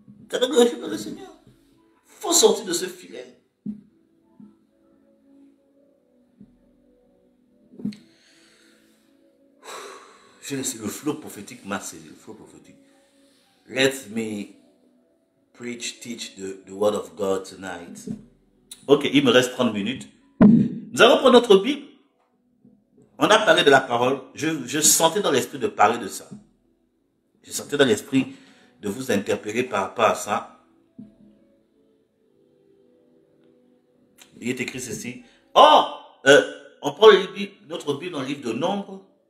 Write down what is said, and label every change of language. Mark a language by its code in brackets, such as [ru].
[fr] Ça ne glorifie pas le Seigneur. Il faut sortir de ce filet. Le flot prophétique m'a saisi. Le flot prophétique. [en] Let me preach, teach the word of God tonight. [fr] Ok, il me reste 30 minutes. Nous allons prendre notre Bible. On a parlé de la parole. Je sentais dans l'esprit de parler de ça. Je sentais dans l'esprit de vous interpeller par rapport à ça. Il est écrit ceci. Or, on prend notre Bible dans le livre de Nombre.